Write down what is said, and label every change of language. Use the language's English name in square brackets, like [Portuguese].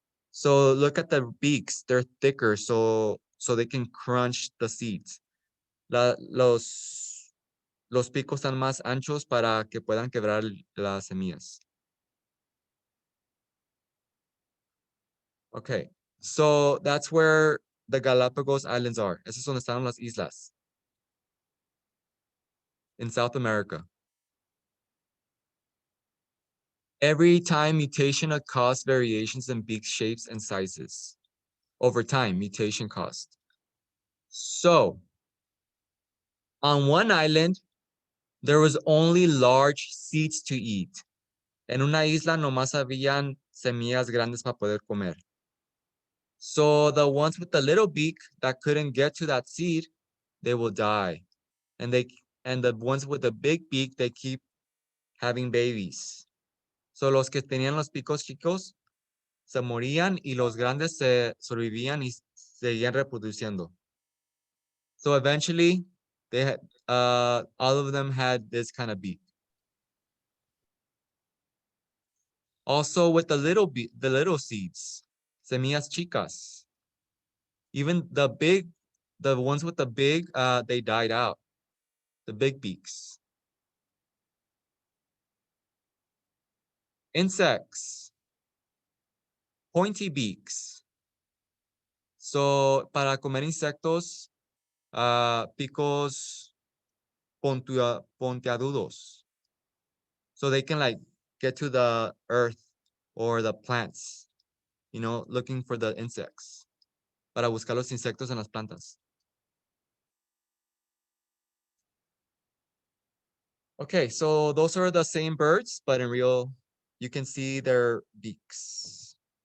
[English] So look at the beaks, they're thicker so they can crunch the seeds. [Spanish] Los picos están más anchos para que puedan quebrar las semillas. [English] Okay, so that's where the Galapagos Islands are. [Spanish] Esas son donde están las islas. [English] In South America. Every time mutation caused variations in beak shapes and sizes. Over time, mutation caused. So, on one island, there was only large seeds to eat. [Spanish] En una isla nomás habían semillas grandes para poder comer. [English] So the ones with the little beak that couldn't get to that seed, they will die. And the ones with the big beak, they keep having babies. [Spanish] So los que tenían los picos chicos se morían y los grandes se sobrevivían y seguían reproduciendo. [English] So eventually, all of them had this kind of beak. Also with the little seeds, [Spanish] semillas chicas. [English] Even the ones with the big, they died out. The big beaks. Insects, pointy beaks. [Spanish] So para comer insectos, picos pontiagudos. [English] So they can like get to the earth or the plants, looking for the insects. [Spanish] Para buscar los insectos en las plantas. [English] Okay, so those are the same birds, but in real, you can see their beaks.